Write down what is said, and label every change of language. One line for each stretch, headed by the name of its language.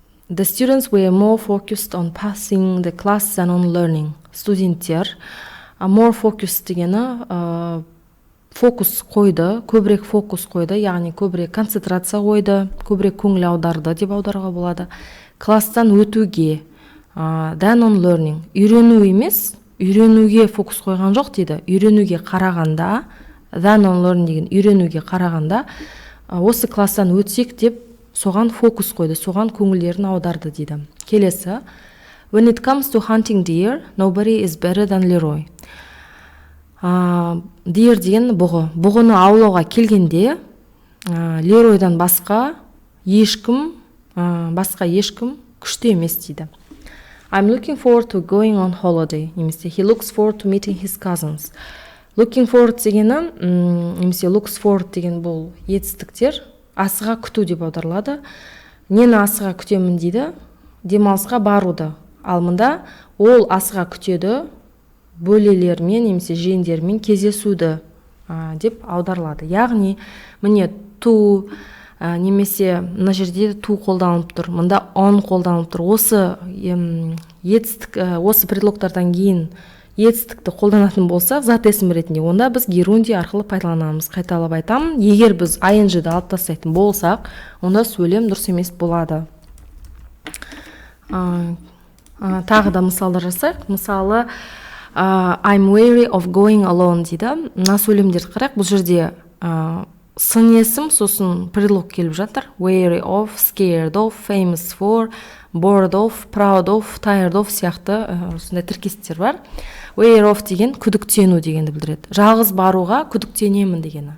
English: The students were more focused on passing the class than on learning.
Kazakh: Студенттер more focused дегені фокус қойды, көбірек фокус қойды, яғни көбірек концентрация қойды, көбірек көңіл аударды деп аударуға болады. Класстан өтуге,
English: than on learning.
Kazakh: Үйрену емес, үйренуге фокус қойған жоқ дейді. Үйренуге қарағанда,
English: than on learning
Kazakh: деген үйренуге қарағанда, осы класстан өтсек деп соған фокус қойды, соған көңілдерін аударды дейді. Келесі.
English: When it comes to hunting deer, nobody is better than Leroy.
Kazakh: Deer деген бұғы. Бұғыны аулауға келгенде, Леройдан басқа ешкім күшті емес дейді.
English: I'm looking forward to going on holiday.
Kazakh: Немесе
English: he looks forward to meeting his cousins.
Kazakh: Looking forward дегені, немесе looks forward деген бұл етістіктер асыға күту деп аударылады. Нені асыға күтемін дейді? Демалысқа баруды. Ал мында ол асыға күтеді бөлелермен немесе жиендермен кездесуді деп аударылады. Яғни міне to немесе мына жерде to қолданылып тұр. Мында on қолданылып тұр. Осы етістік, осы предлогтардан кейін етістікті қолданатын болсақ, зат есім ретінде, онда біз герунди арқылы пайдаланамыз. Қайталап айтамын, егер біз ing-ді алып тастайтын болсақ, онда сөйлем дұрыс емес болады. Тағы да мысалдар жасайық. Мысалы,
English: I'm wary of going alone
Kazakh: дейді. Мына сөйлемдерді қарайық. Бұл жерде сын есім, сосын предлог келіп жатыр.
English: Wary of, scared of, famous for, bored of, proud of, tired of
Kazakh: сияқты осындай тіркестер бар. Wary of деген күдіктену дегенді білдіреді. Жалғыз баруға күдіктенемін дегені.